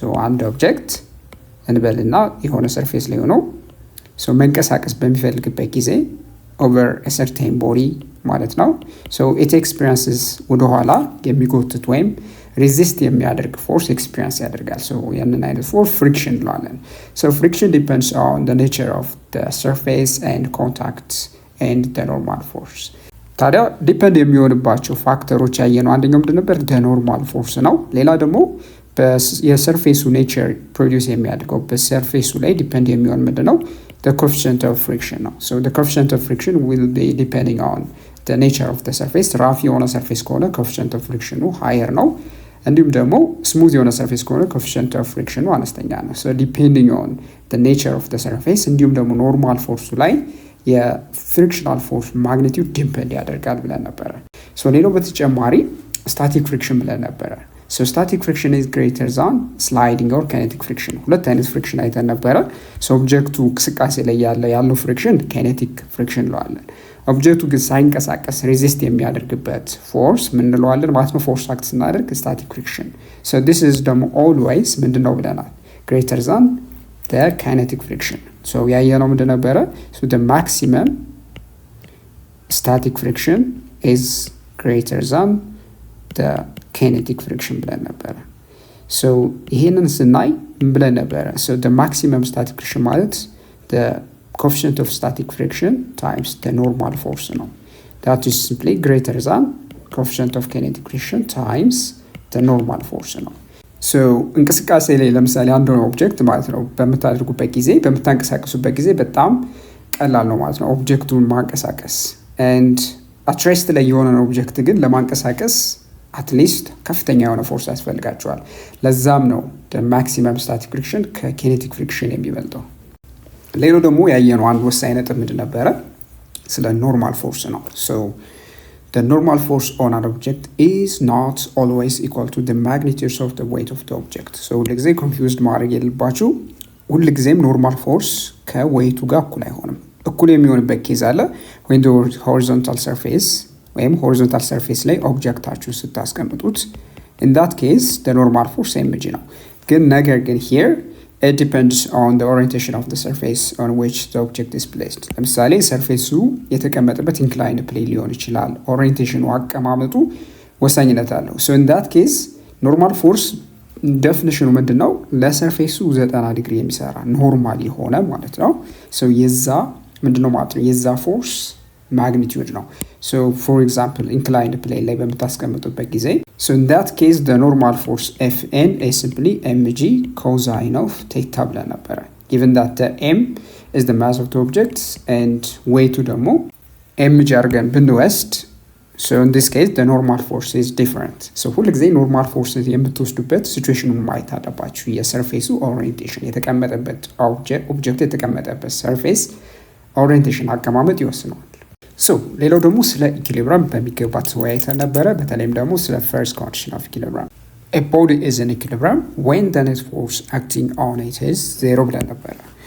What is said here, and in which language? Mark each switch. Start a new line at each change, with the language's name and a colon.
Amharic: አንድ ኦብጀክት እንበልና የሆነ ሰርፌስ ላይ ሆኖ መንቀሳቀስ በሚፈልግበት ጊዜ
English: over a certain body
Amharic: ማለት ነው
English: it experiences
Amharic: ወደኋላ የሚጎትት ወይም ሬዚስት የሚያደርግ ፎርስ ኤክስፒሪየንስ ያደርጋል። ያንን አይነት ፎርስ ፍሪክሽን እንለዋለን።
English: friction depends on the nature of the surface and contact and the normal force.
Amharic: ታዲያ ዲፔንድ የሚሆንባቸው ፋክተሮች ያየነው አንደኛው ምንድን ነበር? ኖርማል ፎርስ ነው። ሌላ ደግሞ የሰርፌሱ ኔቸር ፕሮዲውስ የሚያደርገው በሰርፌሱ ላይ ዲፔንድ የሚሆን ምንድን ነው?
English: the coefficient of friction ነው። the coefficient of friction will be depending on the nature of the surface.
Amharic: ራፍ የሆነ ሰርፌስ ከሆነ coefficient of friction ሃየር ነው። እንዲሁም ደግሞ ስሙዝ የሆነ ሰርፌስ ከሆነ coefficient of friction አነስተኛ ነው።
English: depending on the nature of the surface
Amharic: እንዲሁም ደግሞ ኖርማል ፎርሱ ላይ የፍሪክሽናል ፎርስ ማግኒቲዩድ ዲፔንድ ያደርጋል ብለን ነበረ። ሌላው በተጨማሪ ስታቲክ ፍሪክሽን ብለን ነበረ።
English: static friction is greater than sliding or kinetic friction.
Amharic: ሁለት አይነት ፍሪክሽን አይተን ነበረ። ኦብጀክቱ እንቅስቃሴ ላይ ያለው ፍሪክሽን kinetic friction እንለዋለን። ኦብጀክቱ ግን ሳይንቀሳቀስ ሬዚስት የሚያደርግበት ፎርስ ምን እንለዋለን ማለት ነው? ፎርስ አክት ስናደርግ static friction. this is ደግሞ always ምንድነው ብለናል?
English: greater than the kinetic friction.
Amharic: ያየነው ምንድን ነበረ?
English: the maximum static friction is greater than the kinetic friction
Amharic: ብለን ነበረ። ይሄንን ስናይ ምን ብለን ነበረ?
English: the maximum static friction ማለት the coefficient of static friction times the normal force ነው። that is simply greater than coefficient of kinetic friction times the normal force ነው።
Amharic: ሶ እንቅስቃሴ ላይ ለምሳሌ አንድ ኦብጀክት ማለት ነው በምታደርጉበት ጊዜ በምታንቀሳቀሱበት ጊዜ በጣም ቀላል ነው ማለት ነው ኦብጀክቱን ማንቀሳቀስ። ኤንድ አትሬስት ላይ የሆነ ኦብጀክት ግን ለማንቀሳቀስ አትሊስት ከፍተኛ የሆነ ፎርስ ያስፈልጋቸዋል። ለዛም ነው ማክሲመም ስታቲክ ፍሪክሽን ከኬኔቲክ ፍሪክሽን የሚበልጠው። ሌላው ደግሞ ያየነው አንድ ወሳኝ ነጥብ ምንድን ነበረ? ስለ ኖርማል ፎርስ ነው።
English: ሶ the normal force on an object is not always equal to the magnitude of the weight of the object.
Amharic: so ሁልጊዜ ኮንፊውዝድ ማድረግ የለባችሁ። ሁልጊዜም ኖርማል ፎርስ ከዌይቱ ጋር እኩል አይሆንም። እኩል የሚሆንበት ኬዝ አለ when the horizontal surface ወይም horizontal surface ላይ ኦብጀክታችሁ ስታስቀምጡት
English: in that case the normal force mg
Amharic: ነው። ግን ነገር ግን
English: here it depends on the orientation of the surface on which the object is placed.
Amharic: ለምሳሌ ሰርፌሱ የተቀመጠበት ኢንክላይንድ ፕሌን ሊሆን ይችላል። ኦሪየንቴሽኑ አቀማመጡ ወሳኝነት አለው።
English: so in that case
Amharic: normal force ዴፊኒሽኑ ምንድነው? ለሰርፌሱ 90 ዲግሪ የሚሰራ ኖርማል የሆነ ማለት ነው። so የዛ ምንድነው ማለት ነው?
English: የዛ ፎርስ ማግኒቲዩድ ነው። so for example inclined plane ላይ በምታስቀምጡበት ጊዜ so in that case the normal force Fn is simply mg cosine of theta ብለን ነበረ given that the m is the mass of the object and weight ደግሞ mg
Amharic: አድርገን ብንወስድ
English: so in this case the normal force is different.
Amharic: so ሁልጊዜ ኖርማል ፎርስ የምትወስዱበት ሲቹዌሽኑን ማየት አለባችሁ። የሰርፌሱ ኦሪየንቴሽን የተቀመጠበት ኦብጀክት የተቀመጠበት ሰርፌስ ኦሪየንቴሽን አቀማመጥ ይወስነዋል። ሶ ሌላው ደግሞ ስለ ኢኩሊብሪየም በሚገባ ተወያይተን ነበረ። በተለይም ደግሞ ስለ ፈርስት ኮንዲሽን ኦፍ ኢኩሊብሪየም
English: a body is in equilibrium when the net force acting on it is 0
Amharic: ብለን ነበረ።